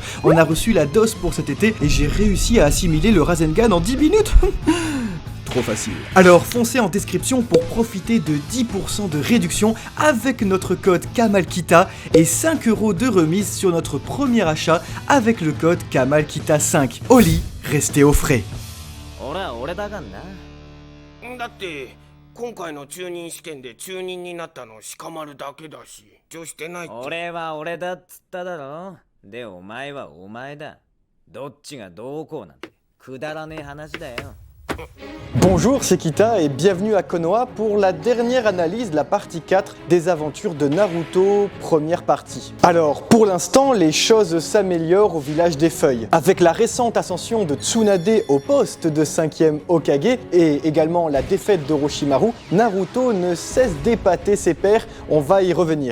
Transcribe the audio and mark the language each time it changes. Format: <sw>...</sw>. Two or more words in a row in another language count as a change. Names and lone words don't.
<fr>On a reçu la dose pour cet été et j'ai réussi à assimiler le Rasengan en 10 minutes. Trop facile. Alors foncez en description pour profiter de 10% de réduction avec notre code KAMALKITA et 5€ de remise sur notre premier achat avec le code KAMALKITA5. Oli, restez au frais.</fr> <ja>だって今回の中任試験で中任になったの鹿丸だけだし女してないって俺は俺だっつっただろ。でお前はお前だ。どっちがどうこうなんてくだらねえ話だよ。</ja> <fr>Bonjour, c'est Kita et bienvenue à Konoha pour la dernière analyse de la partie 4 des aventures de Naruto, première partie. Alors, pour l'instant, les choses s'améliorent au village des Feuilles. Avec la récente ascension de Tsunade au poste de 5e Hokage et également la défaite d'Orochimaru, Naruto ne cesse d'épater ses pairs, on va y revenir.</fr>